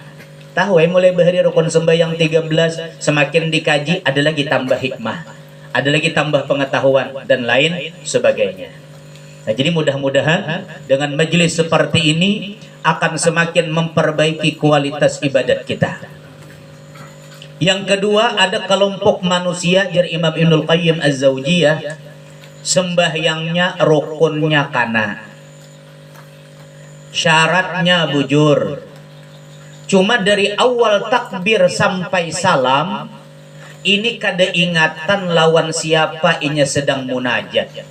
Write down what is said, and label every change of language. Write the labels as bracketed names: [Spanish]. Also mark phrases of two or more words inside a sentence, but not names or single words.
[Banjar] Tahu mulai bahari rukun sembahyang 13 semakin dikaji ada lagi tambah hikmah, ada lagi tambah pengetahuan dan lain sebagainya. [Indonesian] Nah, jadi mudah-mudahan dengan majelis seperti ini akan semakin memperbaiki kualitas ibadat kita. [Banjar] Yang kedua, ada kelompok manusia, jar Imam Ibnul Qayyim Az-Zawjiyah, sembahyangnya rukunnya kana, syaratnya bujur. Cuma dari awal takbir sampai salam ini kada ingatan lawan siapa inya sedang munajat.